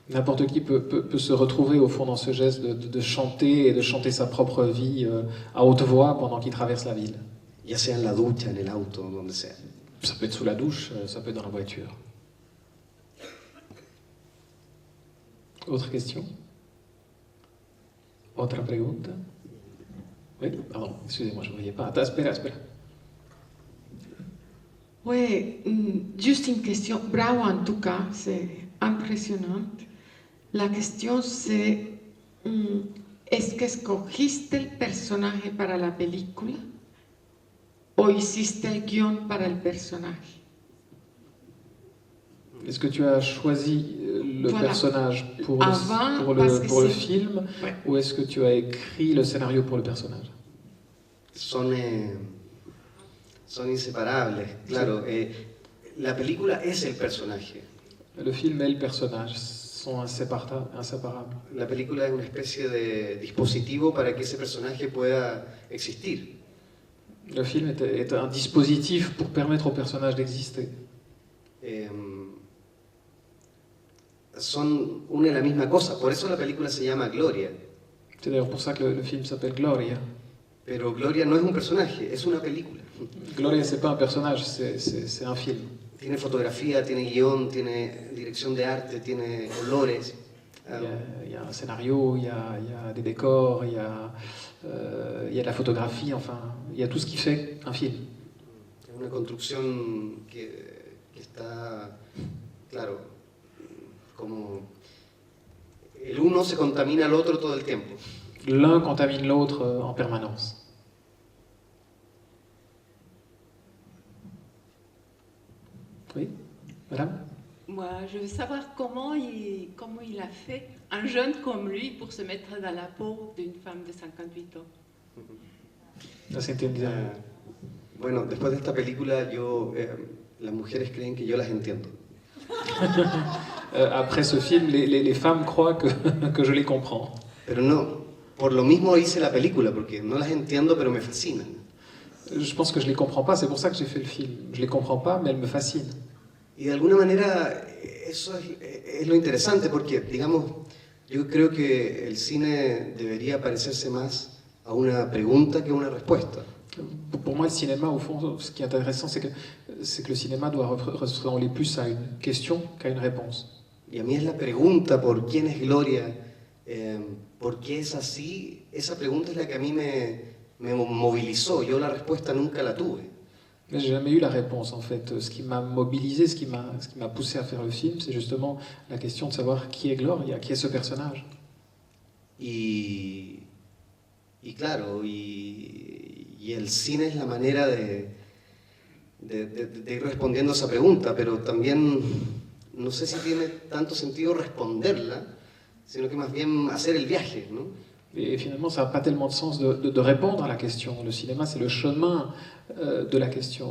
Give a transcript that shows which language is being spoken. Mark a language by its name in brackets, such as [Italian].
[French] N'importe qui peut se retrouver au fond dans ce geste de chanter et de chanter sa propre vie à haute voix pendant qu'il traverse la ville. [Spanish] Ya sea en la ducha, en el auto, donde sea. [French] Ça peut être sous la douche, ça peut être dans la voiture. Autre question? [Spanish] Otra pregunta? [French] Oui, pardon, excusez-moi, je ne voyais pas. Attends, [Spanish] espera. [French] Oui, juste une question. Bravo en tout cas, c'est impressionnant. La question c'est, [Spanish] ¿es que escogiste el personaje para la película o hiciste el guión para el personaje? [French] Est-ce que tu as choisi le Voilà. personnage pour Avant, le film, Ouais. ou est-ce que tu as écrit le scénario pour le personnage? [Spanish] Son inseparables, claro. La película es el personaje. [French] Le film et le personnage sont inséparables. [Spanish] La película es una especie de dispositivo para que ese personaje pueda existir. [French] Le film est un dispositif pour permettre au personnage d'exister. [Spanish] Son una y la misma cosa, por eso la película se llama Gloria. [French] C'est d'ailleurs pour ça que le film s'appelle Gloria. [Spanish] Pero Gloria no es un personaje, es una película. [French] Gloria, c'est pas un personnage, c'est un film. [Spanish] Tiene fotografía, tiene guión, tiene dirección de arte, tiene olores. [French] Il y a un scénario, il y a des décors, il y a de la photographie, enfin, il y a tout ce qui fait un film. [Spanish] Es una construcción que está, claro, como el uno se contamina al otro todo el tiempo. [French] L'un contamine l'autre en permanence. Oui, madame? Moi, je veux savoir comment il a fait, un jeune comme lui, pour se mettre dans la peau d'une femme de 58 ans. Ça, c'était une [Spanish] Bueno, después de esta película, las mujeres creen que yo las entiendo. [French] Après ce film, les femmes croient que je les comprends. [Spanish] Pero no, por lo mismo hice la película, porque no las entiendo, pero me fascinan. [French] Je pense que je les comprends pas, c'est pour ça que j'ai fait le film. Je les comprends pas, mais elles me fascinent. [Spanish] Y de alguna manera eso es lo interesante, porque, digamos, yo creo que el cine debería parecerse más a una pregunta que a una respuesta. [French] Pour moi, le cinéma, au fond, ce qui est intéressant, c'est que le cinéma doit ressembler plus à une question qu'à une réponse. [Spanish] Y a mí es la pregunta por quién es Gloria, por qué es así, esa pregunta es la que a mí me movilizó. Yo la respuesta nunca la tuve. [French] Mais j'ai jamais eu la réponse, en fait. Ce qui m'a mobilisé, ce qui m'a poussé à faire le film, c'est justement la question de savoir qui est Gloria, qui est ce personnage. [Spanish] Y claro, y el cine es la manera de ir respondiendo a esa pregunta, pero también no sé si tiene tanto sentido responderla, sino que más bien hacer el viaje, ¿no? [French] Et finalement, ça n'a pas tellement de sens de répondre à la question. Le cinéma, c'est le chemin de la question.